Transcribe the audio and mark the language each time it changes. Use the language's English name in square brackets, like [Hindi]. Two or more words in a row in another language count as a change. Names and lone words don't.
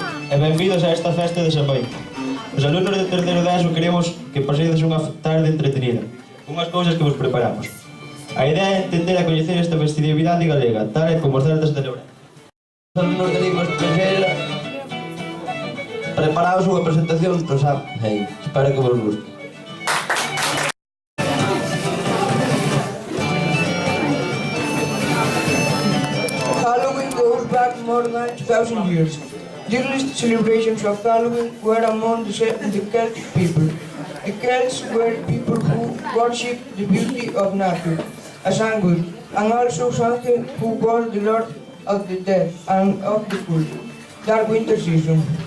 [Galician] e benvidos a esta festa de Xamai. Os alumnos de terceiro de ESO queremos que pasedes unha tarde entretenida, unhas cousas que vos preparamos. A idea é entender e coñecer esta festividade galega, tal e como os celtas celebran. Os alumnos de lingua estranxeira preparaos unha presentación do Samhain. Espero que vos guste. [English] Halloween goes back more than 2,000 years. The earliest celebrations of Halloween were among the Celtic people. The Celts were people who worshipped the beauty of nature, as Angus, and also Samhain, who was the lord of the dead and of the cold, dark winter season.